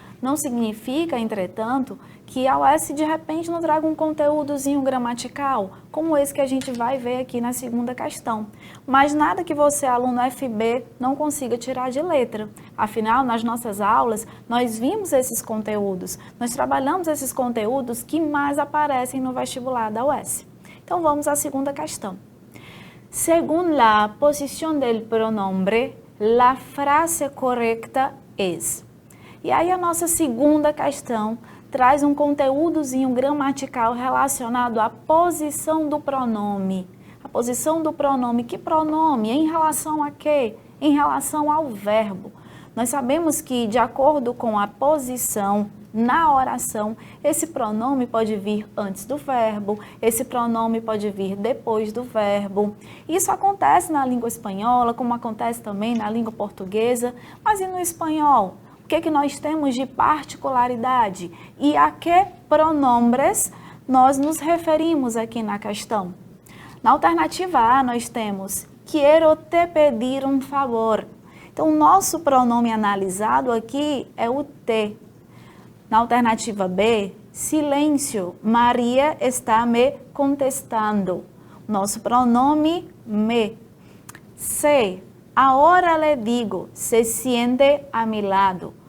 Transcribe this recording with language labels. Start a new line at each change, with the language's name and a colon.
Portuguese: Não significa, entretanto, que a UES de repente não traga um conteúdozinho gramatical, como esse que a gente vai ver aqui na segunda questão. Mas nada que você, aluno FB, não consiga tirar de letra. Afinal, nas nossas aulas, nós vimos esses conteúdos, nós trabalhamos esses conteúdos que mais aparecem no vestibular da UES. Então vamos à segunda questão.
Spanish: Según la posición del pronombre, la frase correcta es.
Portuguese: E aí a nossa segunda questão traz um conteúdozinho gramatical relacionado à posição do pronome. A posição do pronome, que pronome? Em relação a quê? Em relação ao verbo. Nós sabemos que, de acordo com a posição na oração, esse pronome pode vir antes do verbo, esse pronome pode vir depois do verbo. Isso acontece na língua espanhola, como acontece também na língua portuguesa, mas e no espanhol? O que nós temos de particularidade? E a que pronombres nós nos referimos aqui na questão? Na alternativa A, nós temos
Spanish: quiero te pedir um favor.
Portuguese: Então, o nosso pronome analisado aqui é o te. Na alternativa B, silêncio, Maria está me contestando. Nosso pronome me.
Spanish: C, ahora le digo, se siente a mi lado.